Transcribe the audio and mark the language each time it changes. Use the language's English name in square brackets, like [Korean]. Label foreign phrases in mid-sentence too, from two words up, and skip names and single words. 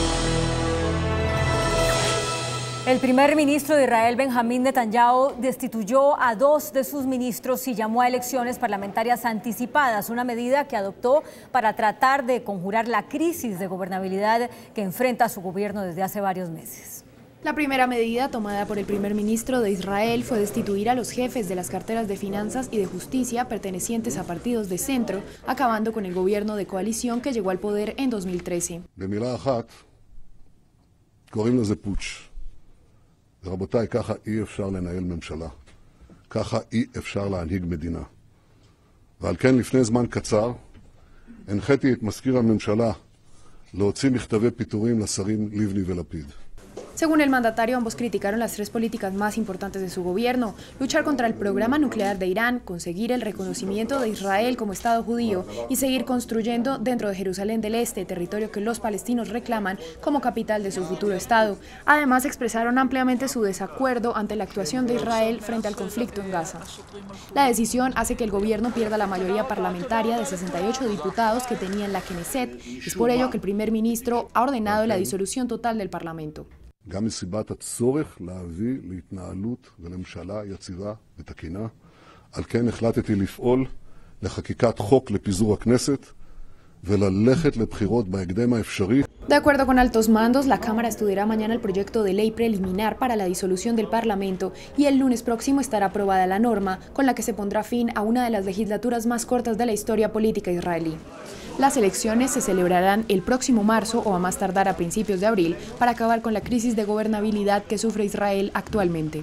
[Spanish] El primer ministro de Israel, Benjamín Netanyahu, destituyó a 2 de sus ministros y llamó a elecciones parlamentarias anticipadas, una medida que adoptó para tratar de conjurar la crisis de gobernabilidad que enfrenta su gobierno desde hace varios meses. La primera medida tomada por el primer ministro de Israel fue destituir a los jefes de las carteras de finanzas y de justicia pertenecientes a partidos de centro, acabando con el gobierno de coalición que llegó al poder en 2013. [Hebrew] במילה אחת, קוראים לזה פוטש. ורבותיי, ככה אי אפשר לנהל ממשלה. ככה אי אפשר להנהיג מדינה. ועל כן לפני זמן קצר, הנחיתי את מזכיר הממשלה להוציא מכתבי פיטורים לשרים לבני ולפיד. [Spanish] Según el mandatario, ambos criticaron las tres políticas más importantes de su gobierno: luchar contra el programa nuclear de Irán, conseguir el reconocimiento de Israel como Estado judío y seguir construyendo dentro de Jerusalén del Este, territorio que los palestinos reclaman como capital de su futuro Estado. Además, expresaron ampliamente su desacuerdo ante la actuación de Israel frente al conflicto en Gaza. La decisión hace que el gobierno pierda la mayoría parlamentaria de 68 diputados que tenía en la Knesset. Es por ello que el primer ministro ha ordenado la disolución total del Parlamento. [Hebrew] גם מסיבת הצורך להביא להתנהלות ולממשלה יציבה ותקינה. על כן החלטתי לפעול לחקיקת חוק לפיזור הכנסת וללכת לבחירות בהקדם האפשרי. [Spanish] De acuerdo con altos mandos, la Cámara estudiará mañana el proyecto de ley preliminar para la disolución del Parlamento y el lunes próximo estará aprobada la norma con la que se pondrá fin a una de las legislaturas más cortas de la historia política israelí. Las elecciones se celebrarán el próximo marzo o a más tardar a principios de abril para acabar con la crisis de gobernabilidad que sufre Israel actualmente.